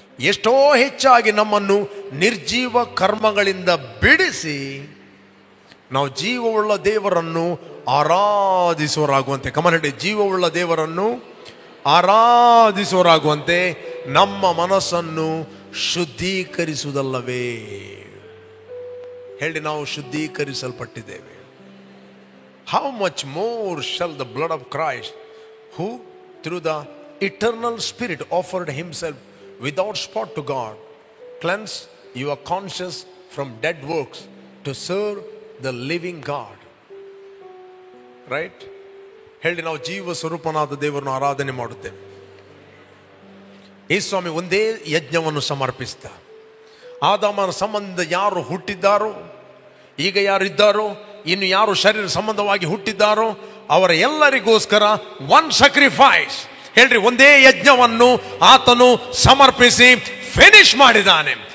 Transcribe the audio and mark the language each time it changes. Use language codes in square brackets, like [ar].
[kn] ಎಷ್ಟೋ ಹೆಚ್ಚಾಗಿ ನಮ್ಮನ್ನು ನಿರ್ಜೀವ ಕರ್ಮಗಳಿಂದ ಬಿಡಿಸಿ ನಾವು ಜೀವವುಳ್ಳ ದೇವರನ್ನು ಆರಾಧಿಸುವರಾಗುವಂತೆ, ಹೇಳ್ರಿ, ಜೀವವುಳ್ಳ ದೇವರನ್ನು ಆರಾಧಿಸುವರಾಗುವಂತೆ ನಮ್ಮ ಮನಸ್ಸನ್ನು ಶುದ್ಧೀಕರಿಸುವುದಲ್ಲವೇ. ಹೇಳಿ, ನಾವು ಶುದ್ಧೀಕರಿಸಲ್ಪಟ್ಟಿದ್ದೇವೆ. [en] How much more shall the blood of Christ, who through the eternal spirit offered himself without spot to God, cleanse your conscience from dead works to serve the living God. Right? [kn] ಹೇಳಿ, ನಾವು ಜೀವ ಸ್ವರೂಪನಾದ ದೇವರನ್ನು ಆರಾಧನೆ ಮಾಡುತ್ತೇವೆ. ಯೇಸು ಸ್ವಾಮಿ ಒಂದೇ ಯಜ್ಞವನ್ನು ಸಮರ್ಪಿಸಿದ. ಆದಾಮನ ಸಂಬಂಧ ಯಾರು ಹುಟ್ಟಿದ್ದಾರೋ, ಈಗ ಯಾರು ಇದ್ದಾರೋ, ಇನ್ನು ಯಾರು ಶರೀರ ಸಂಬಂಧವಾಗಿ ಹುಟ್ಟಿದ್ದಾರೋ ಅವರ ಎಲ್ಲರಿಗೋಸ್ಕರ [en] one sacrifice, [kn] ಹೇಳ್ರಿ, ಒಂದೇ ಯಜ್ಞವನ್ನು ಆತನು ಸಮರ್ಪಿಸಿ ಫಿನಿಶ್ ಮಾಡಿದ್ದಾನೆ.